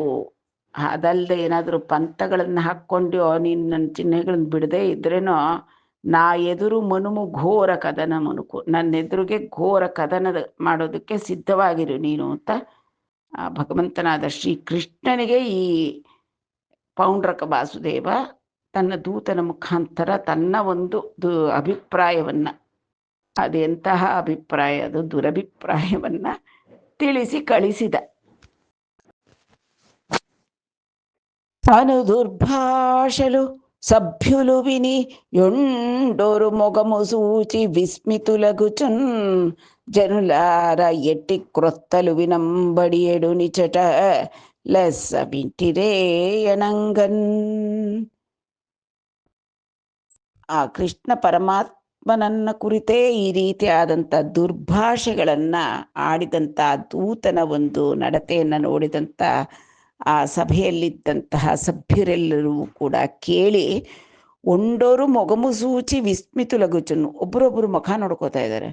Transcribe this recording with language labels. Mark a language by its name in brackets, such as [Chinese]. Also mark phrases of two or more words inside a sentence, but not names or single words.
[Kannada] ಅದಲ್ಲದೆ ಏನಾದರೂ ಪಂಥಗಳನ್ನು ಹಾಕ್ಕೊಂಡು ನೀನು ನನ್ನ ಚಿಹ್ನೆಗಳನ್ನು ಬಿಡದೇ ಇದ್ರೇನೋ [Telugu] నా ఎదురు మనుము ఘోర కదన మునుకు, [Kannada] ನನ್ನ ಎದುರಿಗೆ ಘೋರ ಕದನ ಮಾಡೋದಕ್ಕೆ ಸಿದ್ಧವಾಗಿರು ನೀನು ಅಂತ ಭಗವಂತನಾದ ಶ್ರೀಕೃಷ್ಣನಿಗೆ ಈ ಪೌಂಡ್ರಕ ವಾಸುದೇವ ತನ್ನ ದೂತನ ಮುಖಾಂತರ ತನ್ನ ಒಂದು ಅಭಿಪ್ರಾಯವನ್ನು, ಅದೆಂತಹ ಅಭಿಪ್ರಾಯ, ಅದು ದುರಭಿಪ್ರಾಯವನ್ನು ತಿಳಿಸಿ ಕಳಿಸಿದ. [Telugu] దుర్భాషలు సభ్యులు విని యొండోరు మొగము సూచి విస్మితులగుచున్. జనులార ఎట్టి క్రొత్తలు వినంబడియడు నిచట లెస్స వింటిరేయనంగన్. [Kannada] ಆ ಕೃಷ್ಣ ಪರಮಾತ್ಮನನ್ನ ಕುರಿತೇ ಈ ರೀತಿಯಾದಂಥ ದುರ್ಭಾಷೆಗಳನ್ನು ಆಡಿದಂಥ ದೂತನ ಒಂದು ನಡತೆಯನ್ನು ನೋಡಿದಂಥ ಆ ಸಭೆಯಲ್ಲಿದ್ದಂತಹ ಸಭ್ಯರೆಲ್ಲರೂ ಕೂಡ ಕೇಳಿ [Telugu] ఒండోరు మొగముసూచి విస్మితులగుచన్ను, [Kannada] ಒಬ್ಬರೊಬ್ಬರು ಮುಖ ನೋಡ್ಕೋತಾ ಇದ್ದಾರೆ.